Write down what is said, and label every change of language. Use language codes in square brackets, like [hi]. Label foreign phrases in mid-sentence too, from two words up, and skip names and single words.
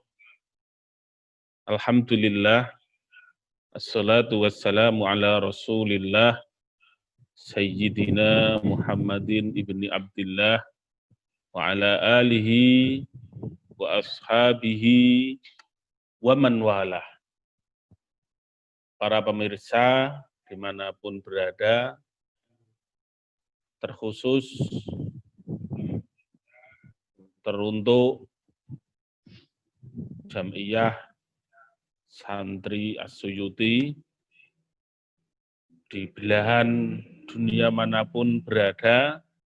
[ar] الحمد لله، والصلاة والسلام على رسول الله، سيدنا محمد بن عبد الله، وعلى آله وأصحابه ومن والاه. [id] Para pemirsa dimanapun berada, terkhusus teruntuk Jam'iyah Santri As-Suyuti di belahan dunia manapun berada,